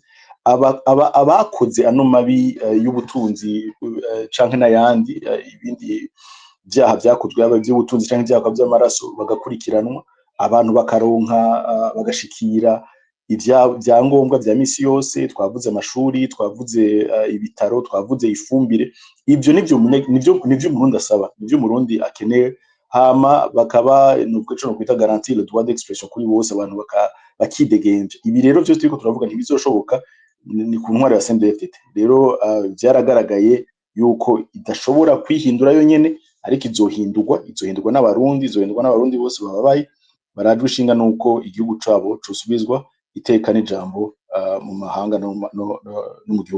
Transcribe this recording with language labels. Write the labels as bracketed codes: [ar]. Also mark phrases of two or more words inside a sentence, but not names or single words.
[rn] abakoze ano mabi y'ubutunzi canke n'ayandi ibindi byaha byakozwe yaba by'ubutunzi canke ibyaha by'amaraso bagakurikiranwa abantu bakaronka bagashikira ibyangombwa bya misi yose twavuze amashuri twavuze ibitaro twavuze ifumbire ibyo nivyo Umurundi asaba nivyo Umurundi akeneye hama bakaba nubwo cyo kwita [fr] garantie le droit d'expression [rn] kuri bose abantu bakidegenje. Ibi rero byo turiko turavuga ntibizoshoboka ni ku ntwari ya CNDD-FDD. Rero byaragaragaye yuko idashobora kwihindura yo nyene, ariko izohindurwa n'abarundi bose bababaye barajwe ishinga nuko igihugu cabo cosubizwa iteka n'ijambo mu mahanga no mu gihugu.